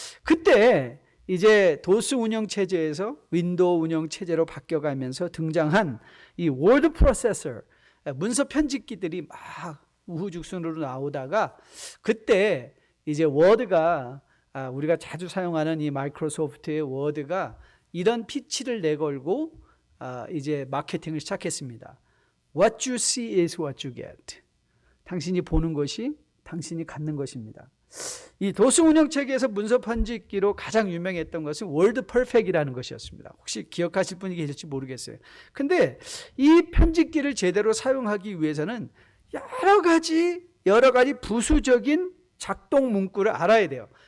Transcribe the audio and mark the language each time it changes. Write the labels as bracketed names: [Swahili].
[Korean] 그때 이제 도스 운영 체제에서 윈도우 운영 체제로 바뀌어가면서 등장한 이 워드 프로세서 문서 편집기들이 막 우후죽순으로 나오다가 그때 이제 워드가 우리가 자주 사용하는 이 마이크로소프트의 워드가 이런 피치를 내걸고 이제 마케팅을 시작했습니다. [English] What you see is what you get. [Korean] 당신이 보는 것이 당신이 갖는 것입니다. 이 도스 운영 체계에서 문서 편집기로 가장 유명했던 것은 월드 퍼펙이라는 것이었습니다. 혹시 기억하실 분이 계실지 모르겠어요. 근데 이 편집기를 제대로 사용하기 위해서는 여러 가지 부수적인 작동 문구를 알아야 돼요.